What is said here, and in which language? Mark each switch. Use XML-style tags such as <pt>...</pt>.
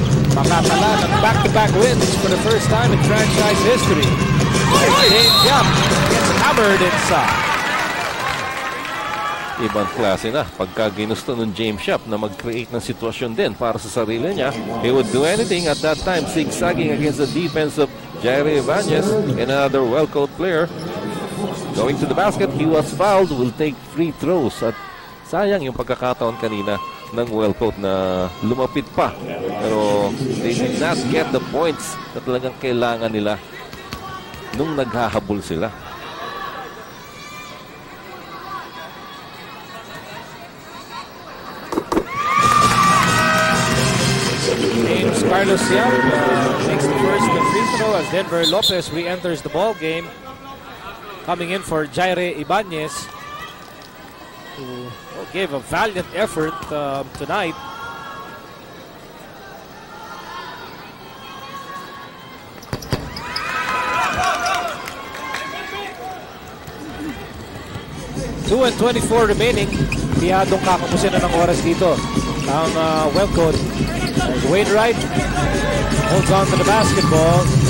<tl>Makatala ng</tl> <en>back-to-back wins for the first time in franchise history. James Yap gets hammered inside.</en> <tl>Ibang klase na pagka ginusto ng James Yap na mag-create ng sitwasyon din para sa sarili niya.</tl> <en>He would do anything at that time, zigzagging against the defense of Jairo Ibanez and another well-coached player. Going to the basket, he was fouled, will take free throws.</en> <tl>At sayang yung pagkakataon kanina ng well-coached na lumapit pa. Pero</tl> <en>they did not get the points</en> <tl>na talagang kailangan nila nung naghahabol sila.</tl> <en>Carlos Yap makes the first free throw as Denver Lopez re-enters the ball game. Coming in for Jaire Ibanez, who gave a valiant effort tonight. Two and 24 remaining.</en> <tl>Piyadong kakapusin na ng oras dito ang Wellcoat.</tl> <en>Wainwright holds on to the basketball.</en>